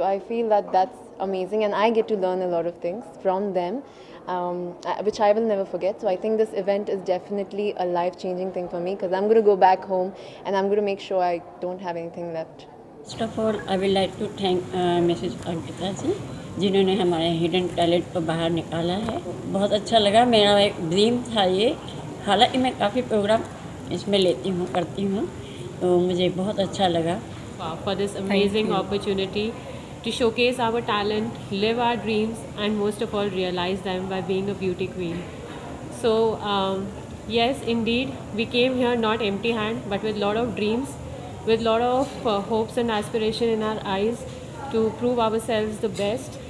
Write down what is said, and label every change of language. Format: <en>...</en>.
<en>So I feel that that's amazing, and I get to learn a lot of things from them, which I will never forget. So I think this event is definitely a life-changing thing for me, because I'm going to go back home and I'm going to make sure I don't have anything left. First of all, I would like to thank Mrs.</en> <hi>Ankita जी, जिन्होंने हमारे hidden talent को बाहर निकाला है. बहुत अच्छा लगा. मेरा एक ड्रीम था ये. हालांकि मैं काफ़ी प्रोग्राम इसमें लेती हूँ, करती हूँ, तो मुझे बहुत अच्छा लगा.</hi> <en>For this amazing opportunity to showcase our talent, live our dreams, and most of all realize them by being a beauty queen. So yes, indeed, we came here not empty hand, but with lot of dreams, with lot of hopes and aspiration in our eyes to prove ourselves the best.</en>